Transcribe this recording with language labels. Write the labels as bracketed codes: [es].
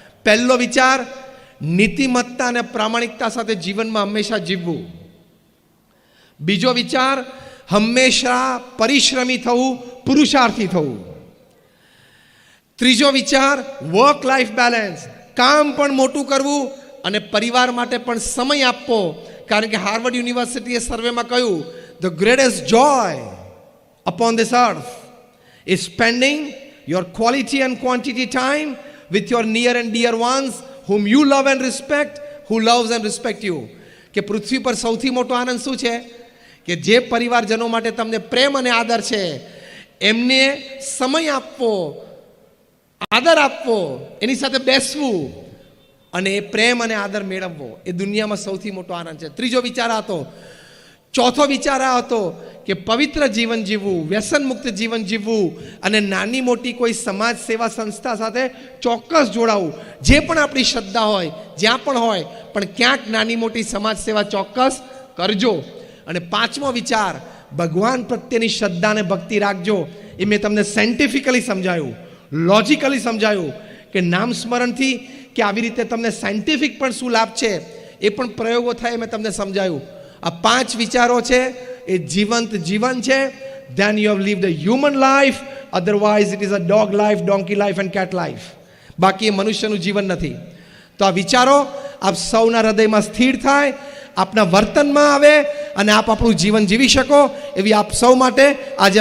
[gu] પહેલો વિચાર, નીતિમત્તા અને પ્રામાણિકતા સાથે જીવનમાં હંમેશા જીવવું. બીજો વિચાર, હંમેશા પરિશ્રમી થવું, પુરુષાર્થી થવું. ત્રીજો વિચાર, વર્ક લાઈફ બેલેન્સ, કામ પણ મોટું કરવું અને પરિવાર માટે પણ સમય આપવો. કારણ કે હાર્વર્ડ યુનિવર્સિટીએ સર્વેમાં કહ્યું, [en] The greatest joy upon this earth is spending your quality and quantity time with your near and dear ones whom you love and respect, who loves and respect you. [gu] કે પૃથ્વી પર સૌથી મોટો આનંદ શું છે? કે જે પરિવારજનો માટે તમને પ્રેમ અને આદર છે, એમને સમય આપવો, આદર આપવો, એની સાથે બેસવું અને એ પ્રેમ અને આદર મેળવવો. એ દુનિયામાં સૌથી મોટો આનંદ છે. ત્રીજો વિચાર હતો. ચોથો વિચાર આ હતો કે પવિત્ર જીવન જીવવું, વ્યસન મુક્ત જીવન જીવવું અને નાની મોટી કોઈ સમાજ સેવા સંસ્થા સાથે ચોક્કસ જોડાવું. જે પણ આપણી શ્રદ્ધા હોય, જ્યાં પણ હોય, પણ ક્યાંક નાની મોટી સમાજ સેવા ચોક્કસ કરજો. અને 5મો વિચાર, ભગવાન પ્રત્યેની શ્રદ્ધા અને ભક્તિ રાખજો. એ મેં તમને સાયન્ટિફિકલી સમજાયું, લોજિકલી સમજાયું કે નામ સ્મરણથી કે આવી રીતે તમને સાયન્ટિફિક પણ શું લાભ છે, એ પણ પ્રયોગો થાય, મેં તમને સમજાયું. આ 5 વિચારો છે એ જીવંત જીવન છે. [en] Then you have lived a human life, otherwise it is a dog life, donkey life and cat life. [gu] બાકી એ મનુષ્યનું જીવન નથી. તો આ વિચારો આપ સૌના હૃદયમાં સ્થિર થાય, આપના વર્તનમાં આવે અને આપ આપણું જીવન જીવી શકો, એવી આપ સૌ માટે આજે